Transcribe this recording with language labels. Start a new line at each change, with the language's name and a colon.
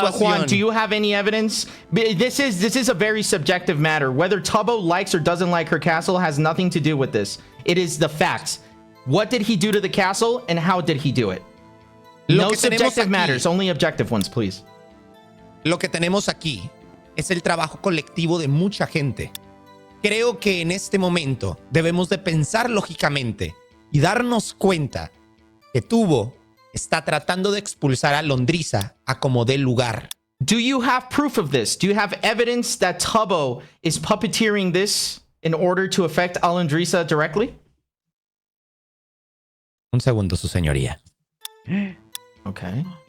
English: Juan, do you have any evidence? This is a very subjective matter. Whether Tubbo likes or doesn't like her castle has nothing to do with this. It is the facts. What did he do to the castle, and how did he do it? No subjective matters, only objective ones, please.
Spanish: Lo que tenemos aquí es el trabajo colectivo de mucha gente. Creo que en este momento debemos de pensar lógicamente y darnos cuenta que Tubbo está tratando de expulsar a Alondrissa a como dé lugar.
English: Do you have proof of this? Do you have evidence that Tubbo is puppeteering this in order to affect Alondrissa directly?
Spanish: Un segundo, su señoría.
English: Okay.